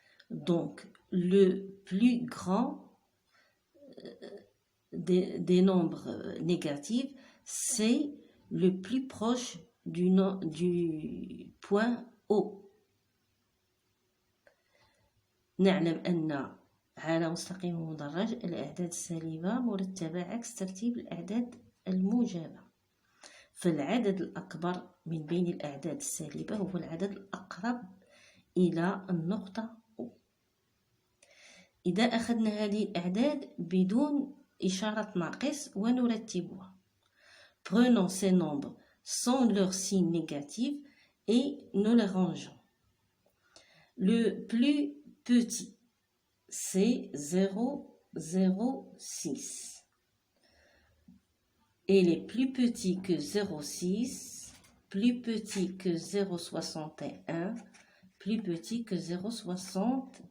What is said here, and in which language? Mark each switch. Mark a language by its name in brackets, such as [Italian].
[French] Donc, le plus grand des nombres négatifs, c'est le plus proche du point haut. [Arabic] نعلم أن على مستقيم مدرج الأعداد السالبة مرتبة عكس ترتيب الأعداد الموجبة، فالعدد الأكبر من بين الأعداد السالبة هو العدد الأقرب إلى النقطة O. إذا أخذنا هذه الأعداد بدون إشارة ناقص ونرتبها. [French] Prenons ces nombres sans leur signe négatif et nous les rangeons. Le plus petit, c'est 0,06. Et les plus petits que 0,6, plus petits que 0,61, plus petits que 0,64.